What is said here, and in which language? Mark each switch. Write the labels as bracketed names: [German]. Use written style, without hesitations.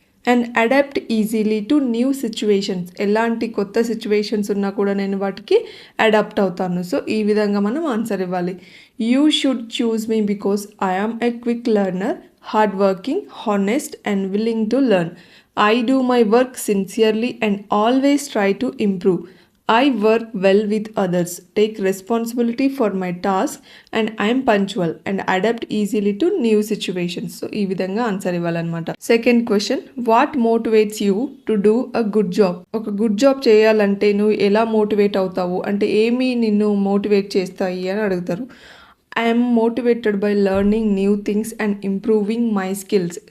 [English] And adapt easily to new situations. [Telugu] ఎలాంటి కొత్త situations ఉన్నా కూడా నేను వాటికి అడాప్ట్ అవుతాను. సో ఈ విధంగా మనం ఆన్సర్ ఇవ్వాలి. [English] You should choose me because I am a quick learner, hard working, honest and willing to learn. I do my work sincerely and always try to improve. I work well with others, take responsibility for my task, and I am punctual and adapt easily to new situations. So, [Telugu] ఈ విధంగా answer ఇవ్వాలన్నమాట. [English] Second question, what motivates you to do a good job? [Telugu] ఒక good job చేయాలంటే నువ్వు ఎలా motivate అవుతావు అంటే ఏమి నిన్ను మోటివేట్ చేస్తాయి అని అడుగుతారు. [English] I'm motivated by learning new things and improving my skills.